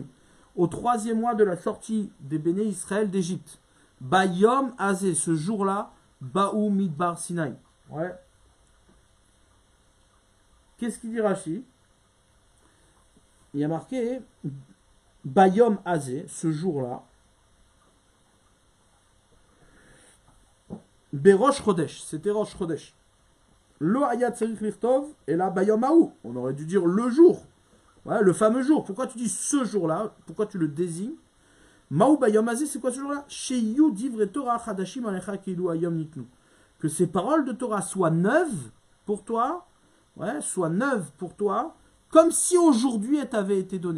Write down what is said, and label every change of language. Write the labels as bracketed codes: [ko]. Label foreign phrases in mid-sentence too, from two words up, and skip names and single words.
[fr] Au 3e mois de la sortie des béné Israël d'Égypte. [he] ביום הזה, [fr] ce jour-là, [he] באו מדבר סיני. [fr] Ouais. Qu'est-ce qu'il dit Rashi? Il y a marqué [he] ביום הזה, [fr] ce jour-là. [he] בראש חודש, [fr] c'était Rosh Chodesh. [he] לא היה צריך לכתוב, [fr] et là [he] ביום ההוא. [fr] On aurait dû dire le jour. Ouais, le fameux jour. Pourquoi tu dis ce jour-là? Pourquoi tu le désignes? [he] מהו ביום הזה, [fr] c'est quoi ce jour-là? [he] שיהיו דברי תורה חדשים עליך כאילו היום ניתנו. [fr] Que ces paroles de Torah soient neuves pour toi, ouais, soient neuves pour toi, comme si aujourd'hui elles t'avaient été données.